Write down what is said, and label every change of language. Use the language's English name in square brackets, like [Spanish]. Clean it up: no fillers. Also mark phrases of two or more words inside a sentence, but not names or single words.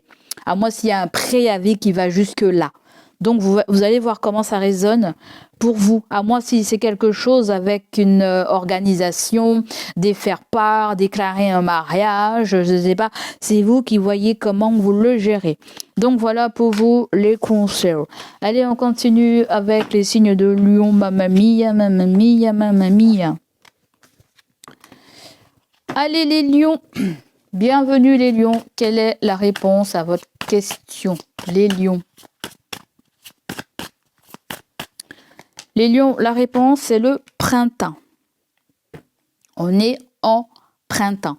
[French] À moins s'il y a un préavis qui va jusque là. Donc vous allez voir comment ça résonne pour vous. À moins si c'est quelque chose avec une organisation, des faire-part, déclarer un mariage, je ne sais pas. C'est vous qui voyez comment vous le gérez. Donc voilà pour vous les conseils. Allez, on continue avec les signes de Lion. [Italian] Mamma mia, mamma mia, mamma mia. [French] Allez les lions, bienvenue les lions. Quelle est la réponse à votre question, les lions? Les lions, la réponse c'est le printemps. On est en printemps.